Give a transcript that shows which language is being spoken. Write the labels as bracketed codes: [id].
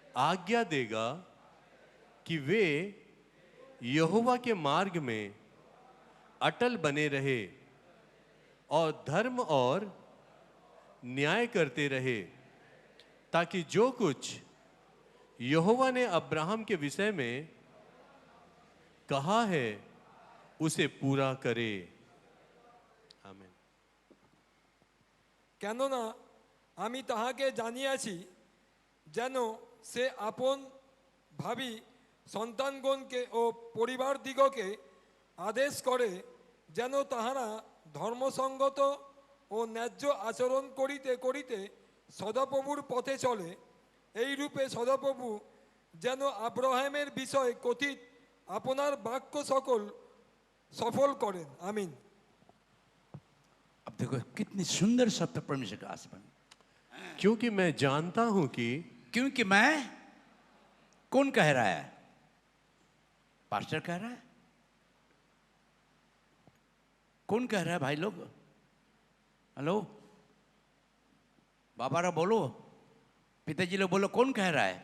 [hi] आज्ञा देगा कि वे यहोवा के मार्ग में अटल बने रहे और धर्म और न्याय करते रहे, ताकि जो कुछ यहोवा ने अब्राहम के विषय में कहा है उसे पूरा करे। आमीन। [bn] কেননা আমি তাহাকে জানিয়াছি যেন সে আপন ভাবি সন্তানগণকে ও পরিবারদিগকে আদেশ করে যেন তাহারা ধর্মসঙ্গত ও ন্যায্য আচরণ করিতে করিতে সদাপ্রভুর পথে চলে। এই রূপে সদাপ্রভু যেন আব্রাহামের বিষয়ে কথিত আপনার বাক্য সকল সফল করেন। আমিন। [hi] अब देखो कितनी सुंदर शब्द परमेश्वर का आसमान। क्योंकि मैं जानता हूं कि, क्योंकि मैं, कौन कह रहा है? पास्टर कह रहा है? कौन कह रहा है भाई लोग? हेलो बाबा रा बोलो, पिताजी लोग बोलो, कौन कह रहा है?